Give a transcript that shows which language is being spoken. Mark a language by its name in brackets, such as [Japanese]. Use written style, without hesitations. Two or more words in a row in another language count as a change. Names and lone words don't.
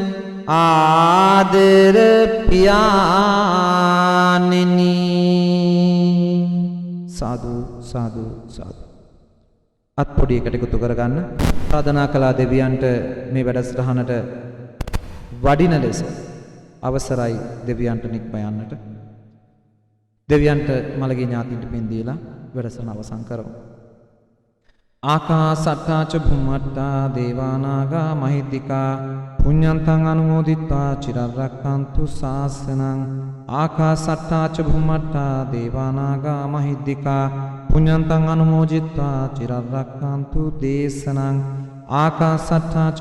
[Sinhala] ආදර පියාණෙනි සාදු සාදු සාදු අත්පොඩි එකට එකතු කරගන්න ආරාධනා කළා දෙවියන්ට මේ වැඩසටහනට වඩින ලෙස අවසරයි දෙවියන්ට නික්ම යන්නට දෙවියන්ට මළගිය ඥාතින්ට පින් දීලා වැඩසටහන අවසන් කරමු. [Pali] ආකාසට්ටා ච භුම්මට්ටා දේවානාගා මහිද්దికා පුඤ්ඤන්තං අනුමෝදිත්වා චිරං රක්ඛන්තු ශාසනං ආකාසට්ටා ච භුම්මට්ටා දේවානාගා මහිද්దికා පුඤ්ඤන්තං අනුමෝදිත්වා චිරං රක්ඛන්තු දේශනං ආකාසට්ටා ච